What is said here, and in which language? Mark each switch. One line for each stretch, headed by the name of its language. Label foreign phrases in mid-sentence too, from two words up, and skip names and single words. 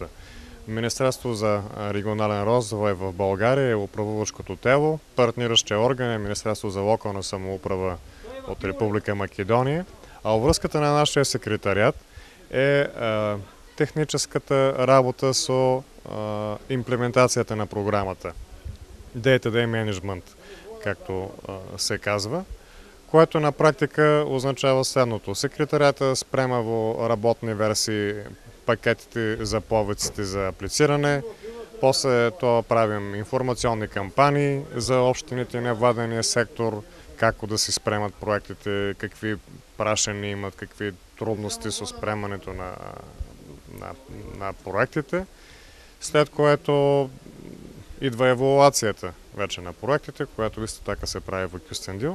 Macedonian: Министерство за регионален развој во Българија е управувачкото тело, партниращи орган е Министерство за локална самоуправа од Република Македонија, а врската на нашиот секретаријат е техничката работа со имплементацијата на програмата.
English: Day-to-day management,
Bulgarian: както се казва, което на практика означава следното.
Macedonian: Секретарията спрема во работни версии пакетите за повиците за аплициране, после тоа правим информационни кампании за општините и невладения сектор, како да се спремат проектите, какви прашања имат, какви трудности со спремането на проектите,
Bulgarian: след което идва
Macedonian: евалуацијата вече на проектите, която исто така се прави во Кюстендил.